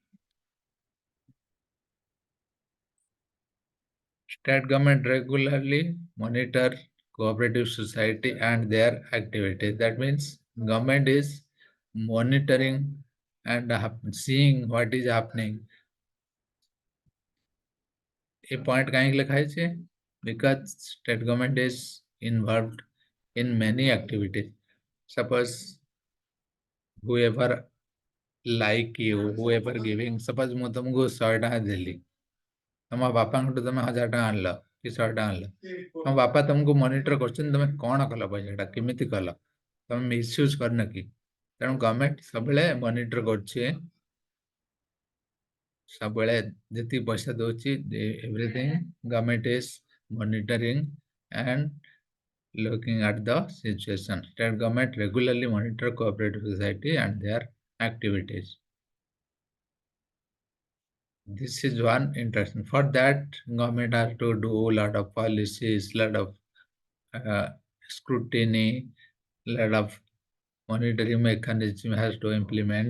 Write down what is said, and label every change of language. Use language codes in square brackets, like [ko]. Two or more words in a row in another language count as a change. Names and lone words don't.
[en] State government regularly monitor cooperative society and their activities. That means government is monitoring and seeing what is happening. [or] A point kahin ଲେଖା ହେଇଛି? [en] Because state government is involved in many activities. Suppose whoever like you, whoever giving, suppose [or] ମୁଁ ତମକୁ 100 ଟଙ୍କା ଦେଲି, ତମ ବାପାଙ୍କଠୁ ତମେ 1000 ଟଙ୍କା ଆଣିଲ କି 100 ଟଙ୍କା ଆଣିଲ, ତମ ବାପା ତମକୁ ମନିଟର କରୁଛନ୍ତି ତମେ କଣ କଲ, ପଇସାଟା କେମିତି କଲ, ତମେ ମିସୟୁଜ କରିନ କି? ତେଣୁ ଗଭର୍ଣ୍ଣମେଣ୍ଟ ସବୁବେଳେ ମନିଟର କରୁଛି, ସବୁବେଳେ ଯେତିକି ପଇସା ଦଉଛି, [en] everything government is monitoring and looking at the situation. State government regularly monitor cooperative society and their activities. This is one interesting. For that, government has to do a lot of policies, lot of scrutiny, lot of monitoring mechanism has to implement.